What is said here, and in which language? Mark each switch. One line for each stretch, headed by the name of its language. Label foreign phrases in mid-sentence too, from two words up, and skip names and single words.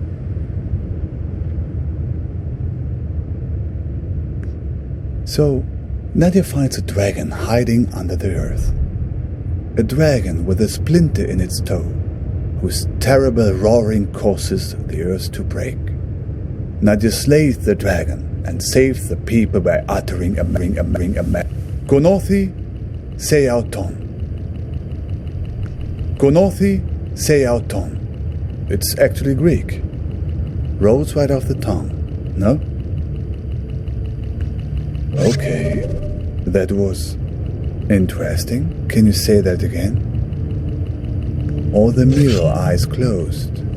English: So Nadia finds a dragon hiding under the earth. A dragon with a splinter in its toe, whose terrible roaring causes the earth to break. Nadia slays the dragon and saves the people by uttering a
Greek: Γνῶθι σεαυτόν. Γνῶθι σεαυτόν.
English: It's actually Greek. Rolls right off the tongue, no? Okay, that was interesting. Can you say that again? All the mirror eyes closed.